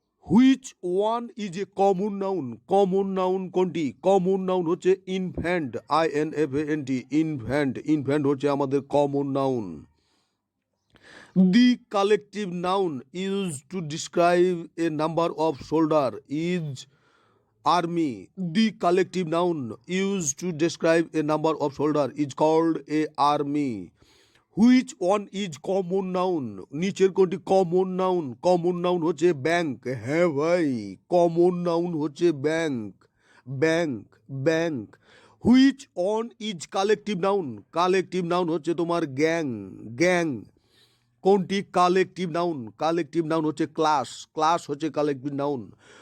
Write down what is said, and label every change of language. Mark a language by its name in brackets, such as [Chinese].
[English] Which one is a common noun? [Bangla] Common noun কোনটি? Common noun হচ্ছে infant, INFANT, infant. Infant হচ্ছে আমাদের common noun. [English] The collective noun use to describe a number of soldier is army. The collective noun used to describe a number of soldiers is called a army. Which one is common noun? [Bangla] নিচের কোনটি common noun? Common noun হচ্ছে bank. হ্যাঁ ভাই, common noun হচ্ছে bank, bank, bank. [English] Which one is collective noun? [Bangla] Collective noun হচ্ছে তোমার gang, gang. কোনটি collective noun? Collective noun হচ্ছে ক্লাস, ক্লাস হচ্ছে কালেকটিভ নাউন।